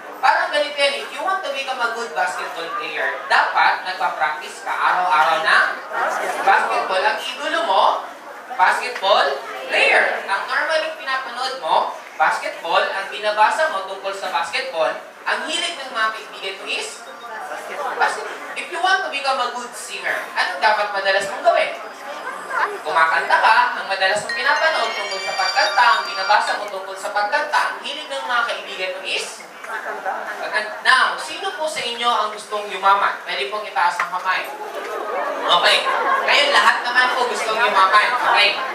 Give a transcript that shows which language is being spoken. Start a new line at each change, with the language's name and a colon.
Filipino: Parang ganito yan,
English: if you want to become a good basketball player,
Filipino: dapat nagpa-practice ka araw-araw ng basketball. Ang idolo mo, basketball player. Ang normally pinapanood mo, basketball. Ang binabasa mo tungkol sa basketball, ang hilig ng mga kaibigan mo is basketball.
English: If you want to become a good singer, anong dapat madalas mong gawin?
Filipino: Kumakanta ka, ang madalas mong pinapanood tungkol sa pagkanta, ang binabasa mo tungkol sa pagkanta, ang hilig ng mga kaibigan mo is now, sino po sa inyo ang gustong yumaman? Pwede pong itaas ang kamay. Okay. Ngayon, lahat naman po gustong yumaman. Okay.